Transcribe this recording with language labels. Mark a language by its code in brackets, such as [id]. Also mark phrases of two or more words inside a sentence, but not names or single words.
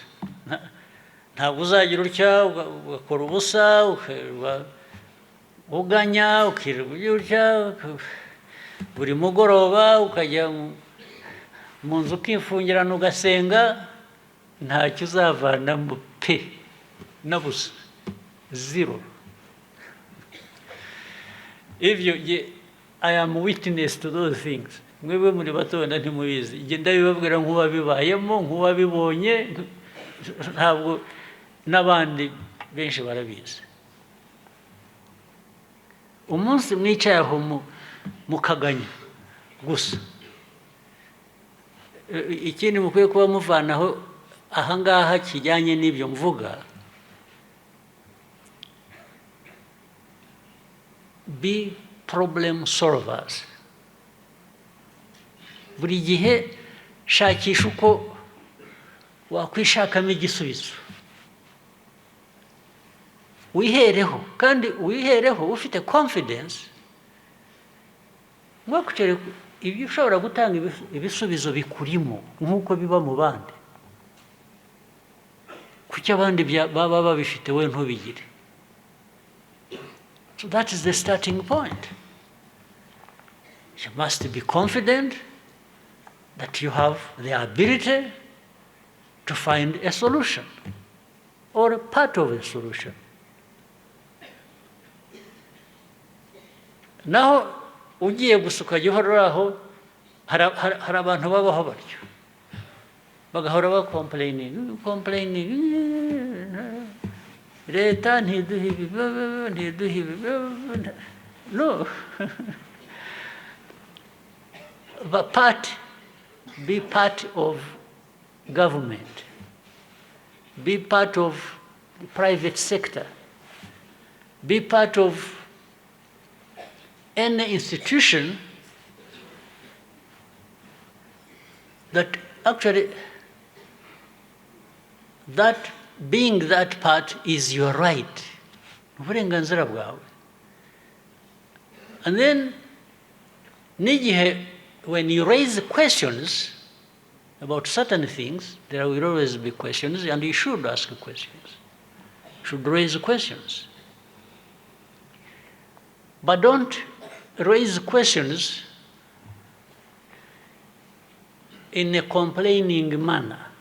[rw] Ntabwo uzagira utya ugakora ubusa, uganya, ukirirwa utya, buri mugoroba ukajya mu nzu ukifungirana ugasenga, ntacyo uzavanamo pe na busa, zero. [en] I am witness to those things. [rw] Mwebwe muri bato wenda ntimubizi, ngenda bibabwira nk'uwabibayemo, nk'uwabibonye, ntabwo n'abandi benshi barabizi. Umunsi mwicaye aho mu Kagame gusa, ikindi mukwiye kuba muvanaho ahangaha kijyanye n'ibyo mvuga, [en] be problem solvers. [rw] Buri gihe shakisha uko wakwishakamo igisubizo, wihereho, kandi wihereho ufite confidence, mwakucere ibyo ushobora gutanga ibisubizo bikurimo nk'uko biba mu bandi. Kuki abandi baba babifite we ntubigire? [en] So that is the starting point. You must be confident that you have the ability to find a solution or a part of a solution. [rw] Naho ugiye gusa ukajya uhora aho, hari abantu babaho batyo, bagahora bakomplaining, leta ntiduhe ibi. [en] No. But be part of government, be part of the private sector, be part of any institution that actually that being that part is your right. [rw] Uburenganzira bwawe. [en] And then, n'igihe, when you raise questions about certain things, there will always be questions, and you should ask questions. You should raise questions. But don't raise questions in a complaining manner.